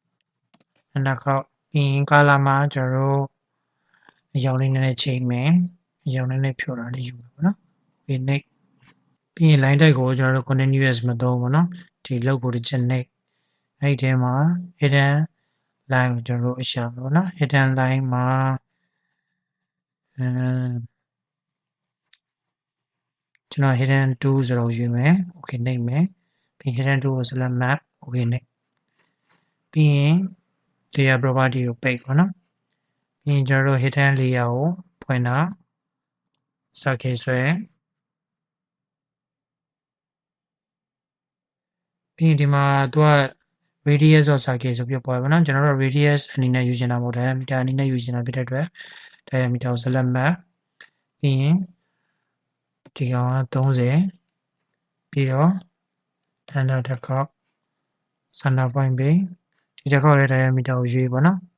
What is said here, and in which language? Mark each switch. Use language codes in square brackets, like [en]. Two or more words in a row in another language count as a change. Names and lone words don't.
[my] နောက်ခေါက်ပြီးရင် color မှာကျွန်တော်တို့အရောင်လေးနည်းနည်းချိန်မယ်အရောင်နဲ့ဖြောတာလေးယူမယ်ပေါ့နော် [en] okay next [my] ပြီးရင် [en] line type [my] ကိုကျွန်တော်တို့ continuous မသုံးဘူးเนาะဒီလောက်ကိုတစ်ချက် next အဲ့ဒီထဲမှာ [en] hidden line [my] ကိုကျွန်တော်တို့အရှာပေါ့နော် [en] hidden line [my] မှာ ကျွန်တော် hidden 2ဆိုတော့ယူမယ် [en] okay next [my] မယ်ပြီး hidden 2ကို [en] select map okay next [my] ပြီးရင် [en] layer property [my] ကိုပိတ်ပေါ့နော်ပြီးရင်ကျွန်တော်တို့ [en] hidden layer [my] ကိုဖွင့်တာ circle ဆွဲ ပြီးရင်ဒီမှာသူက [en] radius of circle [my] ဆိုပြီးပေါ်ပါတော့ကျွန်တော်တို့ radius အနေနဲ့ယူချင်တာမဟုတ် diameter အနေနဲ့ယူချင်တာဖြစ်တဲ့အတွက် diameter ကို [en] select map [my] ပြီးရင်ဒီကောင်က30ပြီးတော့ under တစ်ခေါက် [en] center point [my] ပေးဒီတစ်ခေါက်လည်း diameter ကိုရွေးပေါ့နော်